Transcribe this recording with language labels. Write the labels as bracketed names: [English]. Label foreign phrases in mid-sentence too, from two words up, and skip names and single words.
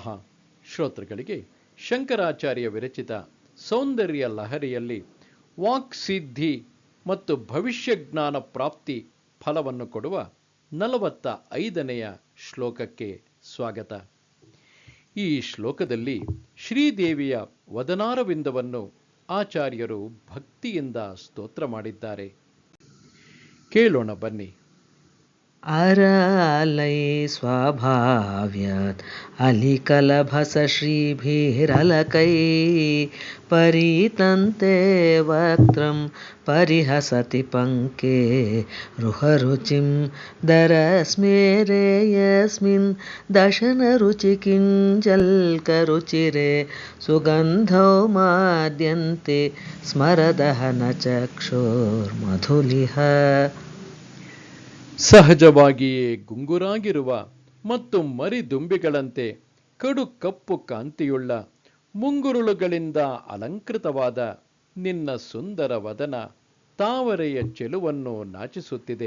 [Kannada] ಶ್ರೋತೃಗಳಿಗೆ ಶಂಕರಾಚಾರ್ಯ ವಿರಚಿತ ಸೌಂದರ್ಯ ಲಹರಿಯಲ್ಲಿ ವಾಕ್ಸಿದ್ಧಿ ಮತ್ತು ಭವಿಷ್ಯಜ್ಞಾನ ಪ್ರಾಪ್ತಿ ಫಲವನ್ನು ಕೊಡುವ 45ನೆಯ ಶ್ಲೋಕಕ್ಕೆ ಸ್ವಾಗತ. ಈ ಶ್ಲೋಕದಲ್ಲಿ ಶ್ರೀದೇವಿಯ ವದನಾರವಿಂದವನ್ನು ಆಚಾರ್ಯರು ಭಕ್ತಿಯಿಂದ ಸ್ತೋತ್ರ ಮಾಡಿದ್ದಾರೆ. ಕೇಳೋಣ ಬನ್ನಿ. [Sanskrit] अरालै स्वाभाव्यात् अलिकलभसश्रीभिरलकै परीतन्ते वक्त्रं परिहसति पङ्के रुहरुचिं दरस्मेरे यस्मिन् दशनरुचिकिञ्जल्करुचिरे सुगन्धौ माद्यन्ते स्मरदहनचक्षुर्मधुलिह. [Kannada] ಸಹಜವಾಗಿಯೇ ಗುಂಗುರಾಗಿರುವ ಮತ್ತು ಮರಿದುಂಬಿಗಳಂತೆ ಕಡು ಕಪ್ಪು ಕಾಂತಿಯುಳ್ಳ ಮುಂಗುರುಳುಗಳಿಂದ ಅಲಂಕೃತವಾದ ನಿನ್ನ ಸುಂದರ ವದನ ತಾವರೆಯ ಚೆಲುವನ್ನು ನಾಚಿಸುತ್ತಿದೆ.